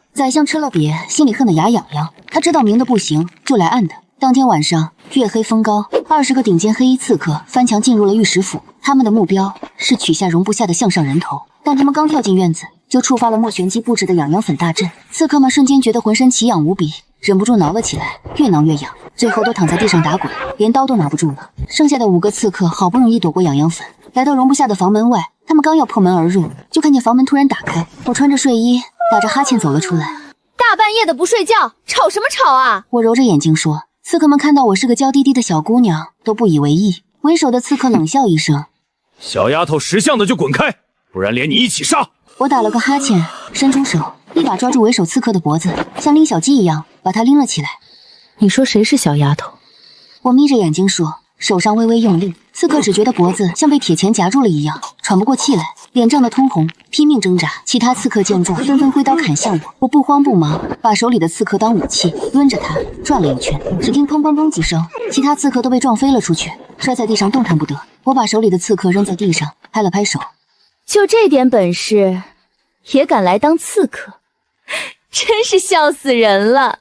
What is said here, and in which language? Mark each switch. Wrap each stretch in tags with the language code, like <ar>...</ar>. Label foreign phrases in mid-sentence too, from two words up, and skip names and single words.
<zh>宰相吃了癟，心裡恨得牙癢癢。他知道明的不行，就來暗的。當天晚上，月黑風高，20個頂尖黑衣刺客翻牆進入了御史府，他們的目標是取下容不下的項上人頭。但他們剛跳進院子，就觸發了莫玄機布置的痒癢粉大陣。刺客們瞬間覺得渾身奇癢無比，忍不住挠了起来，越挠越癢，最後都躺在地上打滾，連刀都拿不住了。剩下的5個刺客好不容易躲過痒癢粉，來到容不下的房門外。他們剛要破门而入，就看見房門突然打開，我穿着睡衣，打着哈欠走了出来。大半夜的不睡覺，吵什麼吵啊？我揉着眼睛說。刺客們看到我是個嬌滴滴的小姑娘，都不以為意。為首的刺客冷笑一聲：“ 小丫頭识相的就滾開，不然連你一起殺！” 我打了個哈欠，伸出手，一把抓住為首刺客的脖子，像拎小雞一樣把他拎了起來。你說誰是小丫頭？我眯着眼睛說，手上微微用力。刺客只覺得脖子像被鐵鉗夾住了一樣，喘不過氣來，臉漲得通紅，拼命掙扎。其他刺客見狀，紛紛揮刀砍向我。我不慌不忙，把手裡的刺客當武器，抡着它轉了一圈。只聽砰砰砰幾聲，其他刺客都被撞飛了出去，摔在地上動彈不得。我把手裡的刺客扔在地上，拍了拍手。就這點本事，也敢來當刺客，真是笑死人了。</zh>